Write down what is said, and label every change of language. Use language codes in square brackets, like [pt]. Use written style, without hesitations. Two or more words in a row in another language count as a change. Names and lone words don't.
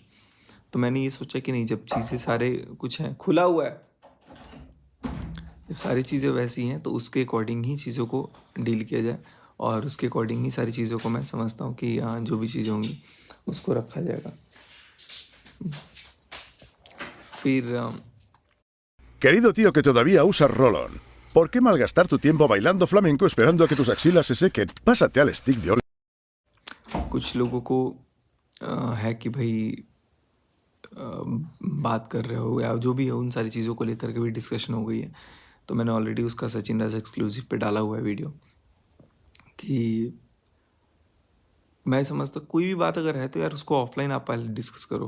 [hi] तो मैंने ये सोचा कि नहीं, जब चीज़ें सारे कुछ हैं, खुला हुआ है, जब सारी चीज़ें वैसी हैं तो उसके अकॉर्डिंग ही चीज़ों को डील किया जाए और उसके अकॉर्डिंग ही सारी चीज़ों को मैं समझता हूँ कि हाँ, जो भी चीज़ें होंगी उसको रखा जाएगा। फिर [es] Querido tío que todavía usas Roll-On, ¿por qué malgastar tu tiempo bailando flamenco esperando a que tus axilas se sequen? Pásate al stick de [hi] कुछ लोगों को है कि भाई बात कर रहे हो या जो भी है, उन सारी चीज़ों को लेकर के भी डिस्कशन हो गई है। तो मैंने ऑलरेडी उसका सचिन राज एक्सक्लूसिव पे डाला हुआ है वीडियो कि मैं समझता हूँ कोई भी बात अगर है तो यार उसको ऑफलाइन आप पहले डिस्कस करो।